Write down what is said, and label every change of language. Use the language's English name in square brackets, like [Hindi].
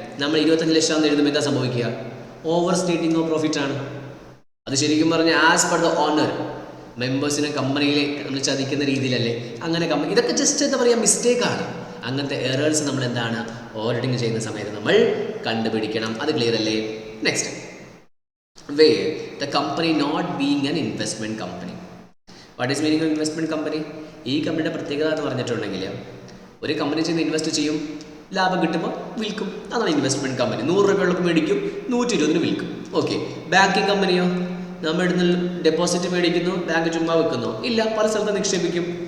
[Malayalam] നമ്മൾ 25 ലക്ഷം എന്ന് എഴുതുമ്പോൾ എന്താ സംഭവിക്കുക? [English] overstating of profit [Malayalam] ആണ്. അത് ശരിക്കും പറഞ്ഞാൽ ആസ് പെർ ദ ഓണർ മെമ്പേഴ്സിനെ കമ്പനിയിലെ നമ്മൾ ചതിക്കുന്ന രീതിയിലല്ലേ? അങ്ങനെ ഇതൊക്കെ ജസ്റ്റ് എന്താ പറയുക, മിസ്റ്റേക്കാണ്. അങ്ങനത്തെ എറേഴ്സ് നമ്മൾ എന്താണ് ഓഡിറ്റിംഗ് ചെയ്യുന്ന സമയത്ത് നമ്മൾ കണ്ടുപിടിക്കണം. അത് ക്ലിയർ അല്ലേ? [English] Next, where the company not being an investment company. What is meaning of investment company? [Malayalam] ഈ കമ്പനിയുടെ പ്രത്യേകത എന്ന് പറഞ്ഞിട്ടുണ്ടെങ്കിൽ, ഒരു കമ്പനി ചെയ്യുന്ന ഇൻവെസ്റ്റ് ചെയ്യും, ലാഭം കിട്ടുമ്പോൾ വിൽക്കും. അതാണ് ഇൻവെസ്റ്റ്മെൻറ്റ് കമ്പനി. 100 രൂപയുള്ളപ്പോൾ മേടിക്കും, 120 വിൽക്കും. ഓക്കെ. ബാങ്കിങ് കമ്പനിയോ? നമ്മൾ ഇടുന്ന ഡെപ്പോസിറ്റ് മേടിക്കുന്നു, ബാങ്ക് ചുമ്മാ വെക്കുന്നു? ഇല്ല, പല സ്ഥലത്ത് നിക്ഷേപിക്കും.